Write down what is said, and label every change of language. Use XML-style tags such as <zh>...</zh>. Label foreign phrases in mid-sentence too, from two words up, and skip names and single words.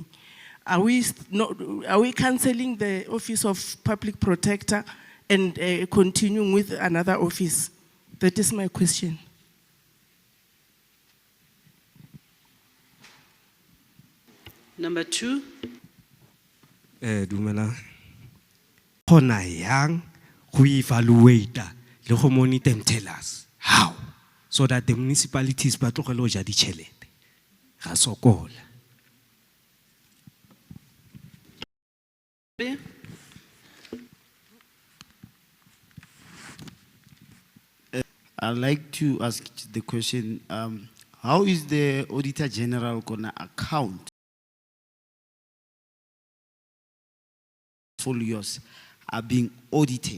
<en>Are we cancelling the office of public protector and continuing with another office? That is my question. Number 2.</en> <nso>Dumela. Hona yang go evaluate le go monitor</nso> <en>and tell us how so that the municipalities</en> <nso>ba tlogele go ja ditšhelete ga sokola.</nso> <en>I'd like to ask the question, how is the Auditor General going to account portfolios are being audited?</en>